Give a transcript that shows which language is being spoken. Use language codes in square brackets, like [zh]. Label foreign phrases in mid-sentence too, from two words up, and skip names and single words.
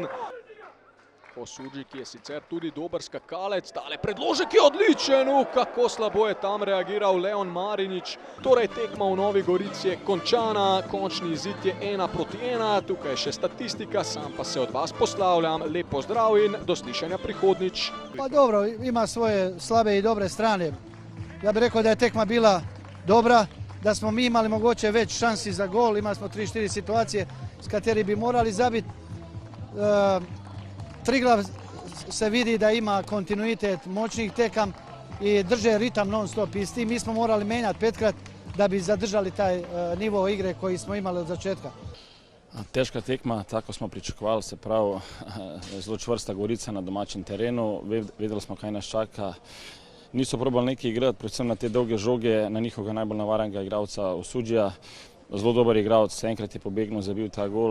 [sl] Osuđi, ki je sicer tudi dober skakalec, tale predložek je odličen, kako slabo je tam reagiral Leon Marinič. Torej tekma v Novi Gorici je končana, končni izid je 1:1, tukaj je še statistika, sam pa se od vas poslavljam, lep pozdrav in do slišanja prihodnič. [hr] Pa dobro, ima svoje slabe i dobre strane. Ja bih rekao da je tekma bila dobra, da smo mi imali mogoče već šansi za gol, imali smo 3-4 situacije [sl] s kateri bi morali zabiti. [hr] Triglav se vidi da ima kontinuitet moćnih tekam i drže ritam non stop i s tim mi smo morali menjati 5krat da bi zadržali taj nivo igre koji smo imali [sl] od začetka. Težka tekma, tako smo pričakovali, se pravi, zelo čvrsta Gorica na domačem terenu, vedeli smo kaj nas čaka. Niso probali nekaj igrati, predvsem na te dolge žoge, na njihovega najbolj navarenega igralca Osuđija. Zelo dober igralec, enkrat je pobegnil, zabil ta gol.